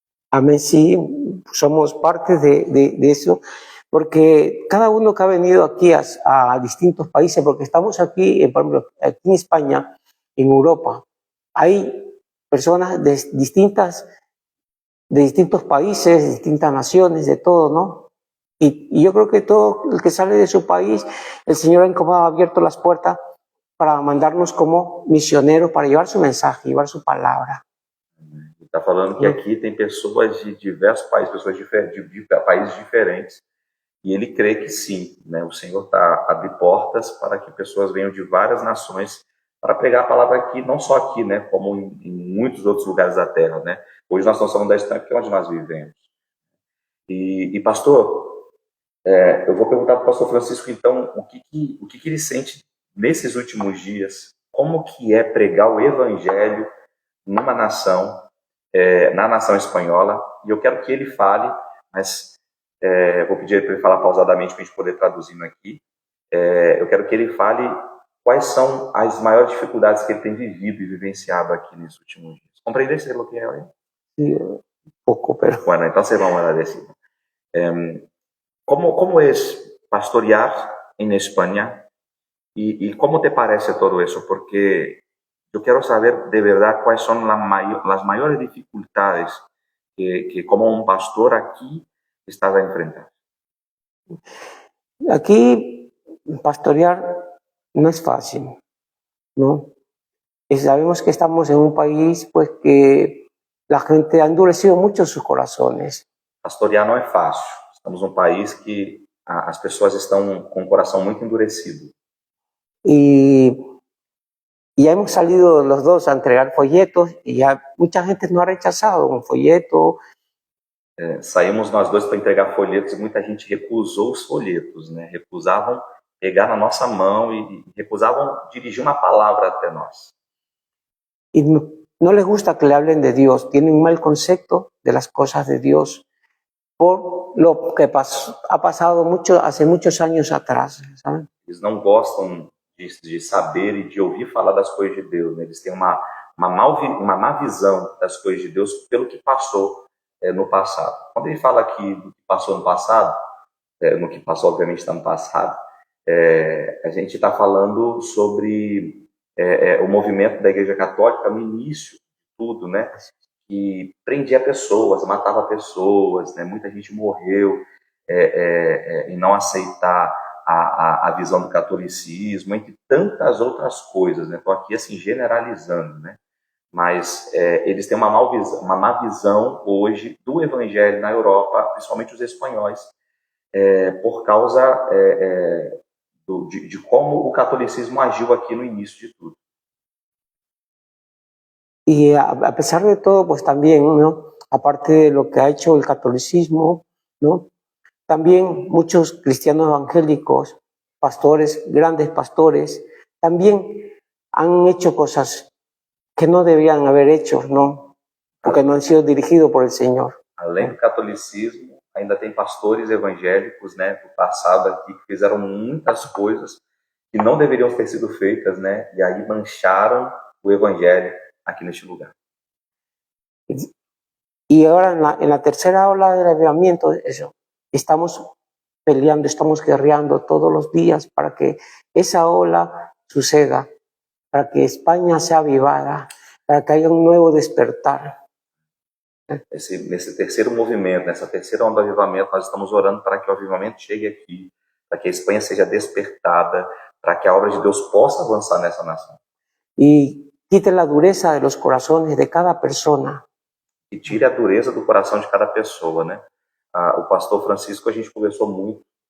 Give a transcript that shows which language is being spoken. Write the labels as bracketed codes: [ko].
[es] Amén, sí, somos parte de eso, porque cada uno que ha venido aquí a distintos países, porque estamos aquí, por ejemplo, aquí en España, en Europa, hay personas de distintos países, de distintas naciones, de todo, ¿no? Y yo creo que todo el que sale de su país, el Señor ha abierto las puertas para mandarnos como misioneros, para llevar su mensaje, llevar su palabra. [pt] Está falando que aqui tem pessoas de diversos países, pessoas de países diferentes, e ele crê que sim, né? O Senhor está abrindo portas para que pessoas venham de várias nações para pregar a palavra aqui, não só aqui, né? Como em muitos outros lugares da Terra, né? Hoje nós estamos falando da Espanha, que é onde nós vivemos. E pastor, eu vou perguntar para o pastor Francisco, então, o que ele sente nesses últimos dias, como que é pregar o evangelho numa nação, na nação espanhola, e eu quero que ele fale, mas vou pedir para ele falar pausadamente para a gente poder traduzindo aqui. Eu quero que ele fale quais são as maiores dificuldades que ele tem vivido e vivenciado aqui nesses últimos dias. [es] ¿Comprendiste lo que é hoy? Sí, un poco, pero... Bueno, entonces vamos a decir. ¿Cómo es pastorear en España? ¿Y cómo te parece todo eso? Porque yo quiero saber de verdad cuáles son las mayores dificultades que como un pastor aquí estás a enfrentar. Aquí pastorear no es fácil, ¿no? Sabemos que estamos en un país pues que la gente ha endurecido mucho sus corazones. [pt] Pastorear não é fácil. Estamos num país que as pessoas estão com o coração muito endurecido. [es] Y ya hemos salido los dos a entregar folletos y ya mucha gente nos ha rechazado un folleto. [pt] Saímos nós dois para entregar folhetos e muita gente recusou os folhetos, né? Recusavam pegar na nossa mão e recusavam dirigir uma palavra até nós. [es] Y no les gusta que le hablen de Dios, tienen un mal concepto de las cosas de Dios por lo que ha pasado hace muchos años atrás, ¿saben? [pt] Eles não gostam de saber e de ouvir falar das coisas de Deus, né? Eles têm uma má visão das coisas de Deus pelo que passou no passado. Quando ele fala aqui do que passou no passado, no que passou obviamente está no passado, a gente está falando sobre o movimento da Igreja Católica no início de tudo, né? Que prendia pessoas, matava pessoas, né? Muita gente morreu em não aceitar a visão do catolicismo, entre tantas outras coisas, né? Estou aqui assim generalizando, né? Mas eles têm uma má visão hoje do Evangelho na Europa, principalmente os espanhóis, por causa de como o catolicismo agiu aqui no início de tudo. [es] Y a pesar de todo, pues también, ¿no? Aparte de lo que ha hecho el catolicismo, ¿no? También muchos cristianos evangélicos, pastores, grandes pastores, también han hecho cosas que no debían haber hecho, ¿no? Porque no han sido dirigidos por el Señor. [pt] Além do catolicismo, ainda tem pastores evangélicos, né, do passado aqui, que fizeram muitas coisas que não deveriam ter sido feitas, né, e aí mancharam o evangelho aqui neste lugar. [es] Y ahora en la tercera ola del avivamiento, eso, estamos peleando, estamos guerreando todos los días para que esa ola suceda, para que España sea avivada, para que haya un nuevo despertar. [pt] Nesse terceiro movimento, nessa terceira onda do avivamento, nós estamos orando para que o avivamento chegue aqui, para que a Espanha seja despertada, para que a obra de Deus possa avançar nessa nação. [es] Y quite la dureza de los corazones de cada persona. [pt] E tire a dureza do coração de cada pessoa, né? O pastor Francisco, a gente conversou muito.